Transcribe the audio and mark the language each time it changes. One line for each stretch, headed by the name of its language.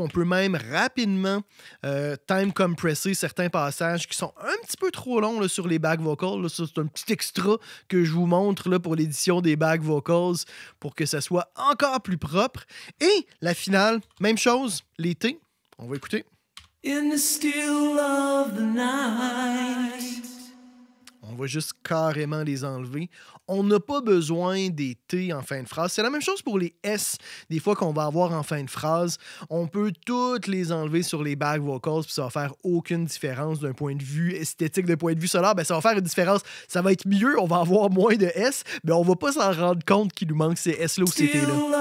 French: On peut même rapidement time compresser certains passages qui sont un petit peu trop longs là, sur les back vocals. Là, ça, c'est un petit extra que je vous montre là, pour l'édition des back vocals pour que ça soit encore plus propre. Et la finale, même chose, les T. On va écouter.
English: In the still of the night.
French: va juste carrément les enlever. On n'a pas besoin des T en fin de phrase. C'est la même chose pour les S, des fois qu'on va avoir en fin de phrase. On peut toutes les enlever sur les back vocals, puis ça va faire aucune différence d'un point de vue esthétique, d'un point de vue sonore. Ben, ça va faire une différence. Ça va être mieux, on va avoir moins de S, mais on va pas s'en rendre compte qu'il nous manque ces S-là ou ces T-là.